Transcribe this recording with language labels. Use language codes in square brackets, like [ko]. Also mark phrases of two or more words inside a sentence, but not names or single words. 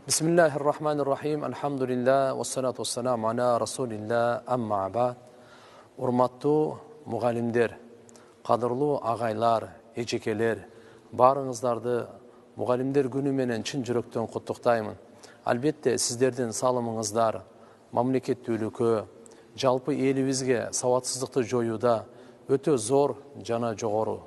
[ar] Bismillahirrahmanirrahim. Alhamdulillah. والصلاة والسلام على رسول الله. أما بعد. [ky] Урматтуу мугалимдер, кадырлуу агайлар, эжекелер, баарыңыздарды мугалимдер күнү менен чын жүрөктөн куттуктаймын. Албетте сиздердин салымыңыздар мамлекеттүүлүккө, жалпы элибизге сабатсыздыкты жоюуда өтө зор жана жогору.